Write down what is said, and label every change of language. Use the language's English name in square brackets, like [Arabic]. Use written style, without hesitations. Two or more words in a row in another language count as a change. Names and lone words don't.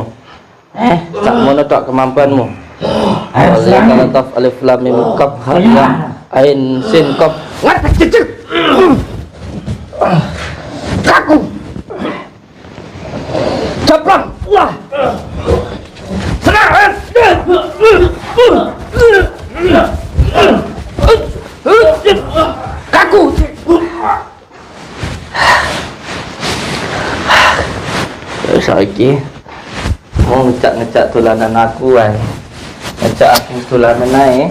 [Javanese] Sak mono tok kemampuanmu. [Arabic] ألف ألف لام ميم كاف ها يا عين سين كاف [Javanese] ngatak cecek. Kaku. [Indonesian] Cepat. Wah. Sekarang. [Javanese] Kaku. Saiki mau ngejak dolanan aku wae. Ngejak aku dolanan ae.